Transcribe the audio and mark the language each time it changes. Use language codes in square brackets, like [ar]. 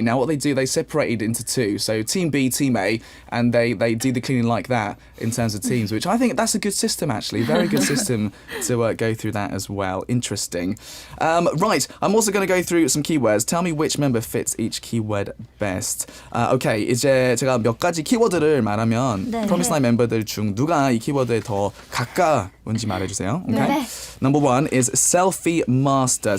[en] Now what they do, they separated into 2. So team B, team A, and they do the cleaning like that in terms of teams, which I think that's a good system actually. Very good system to go through that as well. Interesting. Right, I'm also going to go through some keywords. Tell me which member fits each keyword best. [ko] Okay, 이제 제가 몇 가지 키워드를 말하면 프로미스나인 멤버들 중 누가 이 키워드에 더 가까운지 말해주세요. [en] Okay? [ko] 네. [en] Number 1 is selfie master.